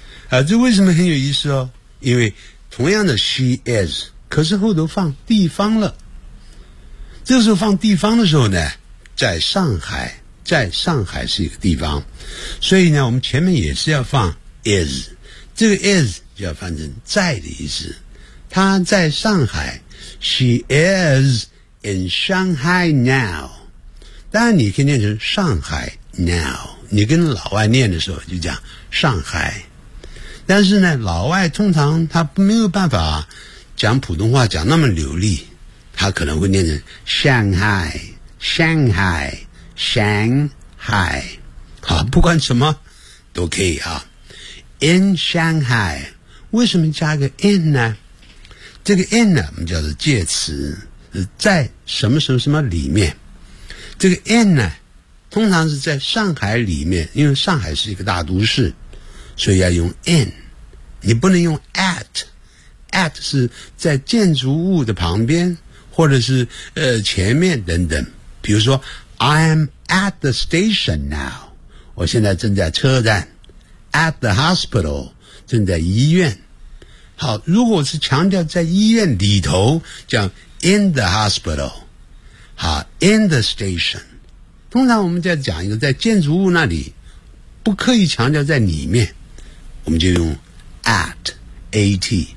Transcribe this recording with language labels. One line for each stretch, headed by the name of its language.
Chinese: 啊，这为什么很有意思哦？因为同样的 she is， 可是后头放地方了。这个时候放地方的时候呢？在上海，在上海是一个地方，所以呢，我们前面也是要放 is， 这个 is 就要翻成在的意思。他在上海 ，
English: She is in Shanghai now。
Chinese: 当然，你可以念成上海 now。你跟老外念的时候就讲上海，但是呢，老外通常他没有办法讲普通话讲那么流利，他可能会念成 Shanghai。 Shanghai, Shanghai， 好，不管什么都可以啊。 In Shanghai， 为什么加个 in 呢？这个 in 呢，我们叫做介词，在什么什么什么里面。这个 in 呢，通常是在上海里面，因为上海是一个大都市，所以要用 in， 你不能用 at。 at 是在建筑物的旁边，或者是前面等等。比如说
English: I'm at the station now，
Chinese: 我现在正在车站，
English: at the hospital，
Chinese: 正在医院。好，如果是强调在医院里头，讲
English: in the hospital，
Chinese: 好，
English: in the station。
Chinese: 通常我们在讲一个在建筑物那里，不刻意强调在里面，我们就用 at， at。